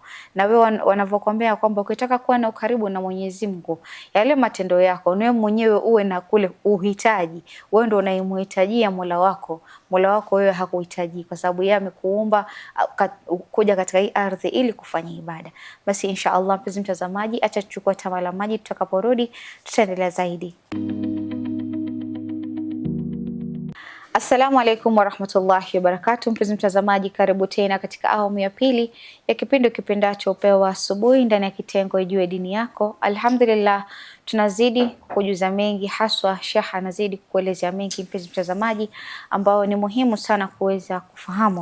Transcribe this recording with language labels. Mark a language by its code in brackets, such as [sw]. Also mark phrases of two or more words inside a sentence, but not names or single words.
[sw] Na wewe wanavyokuambia kwamba ukitaka kuwa na ukaribu na Mwenyezi Mungu, yale matendo yako wewe mwenyewe uwe na kule uhitaji. Wewe ndio unayemhitajia Mola wako. Mola wako wewe hakuhitaji kwa sababu yeye amekuumba kuja katika hii ardhi ili kufanya ibada. Basi inshallah mpenzi mtazamaji, acha tuchukue tama la maji, tutakaporudi tutaendelea zaidi. [ar] السلام عليكم ورحمة الله وبركاته. [sw] Mpenzi mtazamaji, karibu tena katika awamu ya pili ya kipindi kipendacho Upeo wa Asubuhi ndani ya kitengo Ijue Dini Yako. Alhamdulillah, tunazidi kujuza mengi, haswa Sheikh anazidi kukuelezea mengi mpenzi mtazamaji, ambao ni muhimu sana kuweza kufahamu.